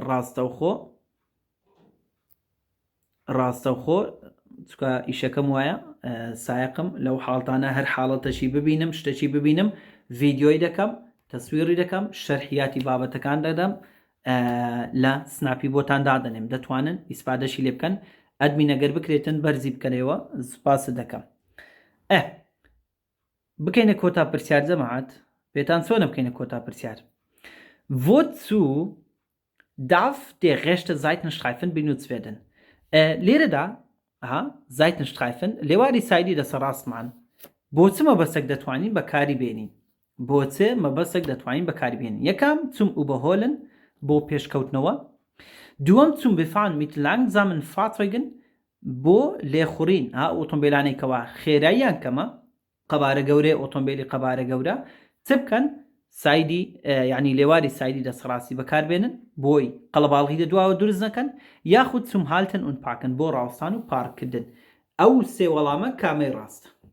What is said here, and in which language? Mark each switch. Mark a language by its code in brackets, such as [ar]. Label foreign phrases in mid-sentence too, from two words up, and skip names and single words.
[ckb] ڕاستەوخۆ چکە ئیشەکەم وایە سایقم لەو حاڵتانە هەر حاڵەتەشی ببینم شتێکی ببینم ڤیددیۆی دەکەم تەسویری دەکەم شەرحیاتی بابەتەکان دەدەم لە سناپی بۆتان دادەنێم دەتوانن ئیسپادەشی لێ بکەن ئەدمینەگەر بکرێتن بەرزی بکەنەوە سوپاس دەکەم بکەینە کۆتا پرسیار جەماعەت پێتان چۆنە بکەینە کۆتا پرسیار [de] Wozu darf der rechte Seitenstreifen benutzt werden [ckb] لێرەدا Seitenstreifen لێواری سایدی دەسە ڕاستمان بۆ چ مەبەستێک دەتوانین بەکاری بێنین بۆ چ مەبەستێک دەتوانین بەکاری بێنین یەکەم [de] zum Überholen [ckb] بۆ پێشکەوتنەوە دووەم [de] zum Befahren mit langsamen Fahrzeugen [ckb] بۆ لێخوڕین ئۆتۆمبیلانێکەوە خێراییان کەمە قەبارە گەورەی ئۆتۆمبیلی قەبارە گەورە چ بکەن سایدی یعنی لێواری سایدی دەسڕاستی بەکاربێنن بۆی قەڵەباڵغی دەدواوە دروست نەکەن یاخود [de] zum Halten und Parken [ckb] بۆ ڕاوستان و پارکردن ئەو سێ وەڵامە کامەی ڕاستە